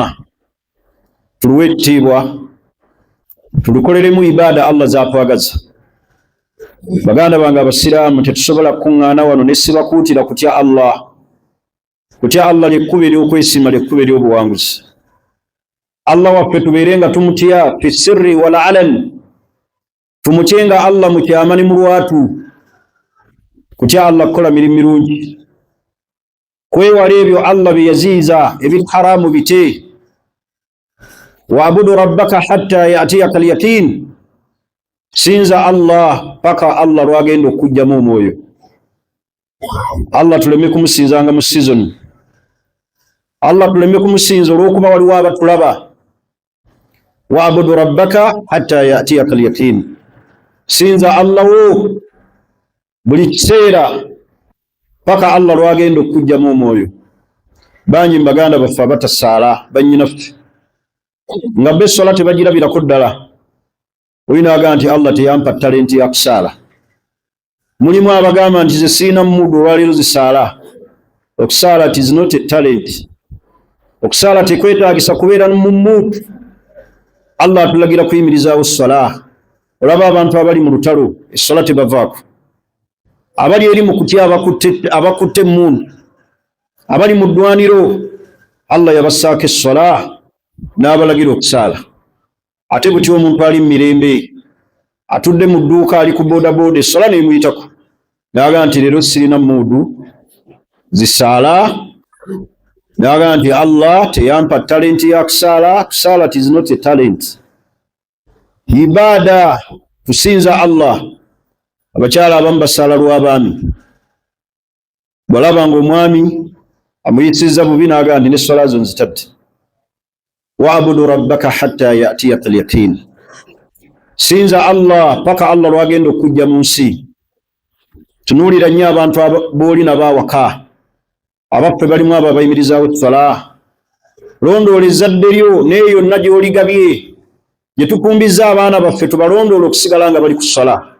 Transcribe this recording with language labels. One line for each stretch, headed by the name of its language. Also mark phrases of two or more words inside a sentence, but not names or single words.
Ganda: Tuluwe ekitiibwa, tulukoleremu ibaada Allah z'atwagaza. Baganda bange abasiraamu, tetusobola kuŋŋaana wano ne sibakuutira kutya Allah. Kutya Allah ly'ekkubo ery'okwesiima, ly'ekkubo ery'obuwanguzi. Allah waffe tubeere nga tumutya
Arabic: في السر والعلن,
Ganda: Tumukyenga Allah mu kyama ne mu lwatu, kutya Allah kukola mirimu mirungi, kwewala ebyo Allah bye yaziiza ebiri haramu bite.
Arabic: واعبد ربك حتى يأتيك اليقين,
Ganda: sinza Allah paka Allah lwagenda okujjamu omwoyo. Allah tuleme kumusinzanga mu season, Allah tuleme kumusinza olw'okuba waliwo abatulaba.
Arabic: واعبد ربك حتى يأتيك اليقين,
Ganda: sinza Allah wo buli kiseera paka Allah lwagenda okujjamu omwoyo. Bangi mbaganda baffe abatasaala bannyinaffe nga be sola tebagirabirako ddala, olina agamba nti Allah teyampa talenti ya kusaala. Mulimu abagamba nti ze siina mudu olwaleero zisaala. Okusaala
English: it is not a talent.
Ganda: Okusaala tekwetaagisa kubeera mu mudu. Allah atulagira kuyimirizaawo sola. Olaba abantu abali mu lutalo essola tebavaako, abali eri mu kutya abakutte emmundu, abali mu ddwaniro, Allah yabassaako essola n'abalagira okusaala. Ate butya omuntu ali mu mirembe atudde mu dduuka ali ku boodabooda essola n'emuyitako n'agamba nti leero sirina muudu zisaala, n'agamba nti Allah teyampa talenti ya kusaala. Kusaala
English: it is not a talent.
Ganda: Ibaada kusinza Allah. Abakyala abamu basaala lw'abaami, bw'alaba ng'omwami amuyisizza bubi n'agamba nti n'essola zo nzitadde.
Arabic: واعبد ربك حتى يأتيك اليقين,
Ganda: sinza Allah paka Allah lwagenda okujja mu nsi. Tunuulira nnyo abantu booli n'abawaka abaffe balimu abo abayimirizaawo essola. Londoola ezzadde lyo n'eyo yonna gy'oligabye, gye tukumbizza abaana baffe tubalondoola okusigala nga bali ku ssola.